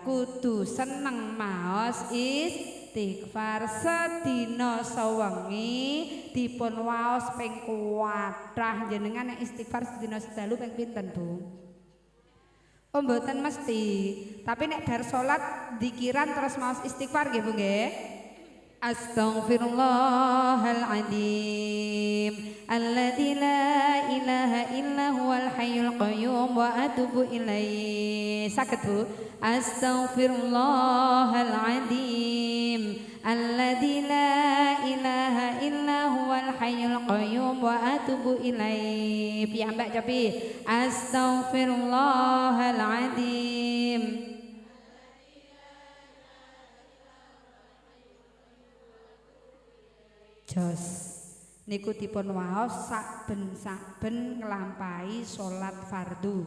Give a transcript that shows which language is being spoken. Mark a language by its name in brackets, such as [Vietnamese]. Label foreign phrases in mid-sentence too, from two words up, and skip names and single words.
[Javanese] Kudu seneng maos istighfar sedina sewengi dipun waos ping kuwathah. Jenengan nek istighfar sedina sedalu ping pinten Bu? Oh mboten mesti, tapi nek bar salat dikiran terus maos istighfar nggih Bu nggih. [Arabic] أستغفر الله العظيم الذي لا إله إلا هو الحي القيوم وأتوب إليه. [Javanese] Saged Bu? [Arabic] أستغفر الله العظيم الذي لا إله إلا هو الحي القيوم وأتوب إليه. [Javanese] Piyambak cobi. [Arabic] أستغفر الله العظيم. [Javanese] Jos niku dipun waos saben-saben nglampahi salat fardu.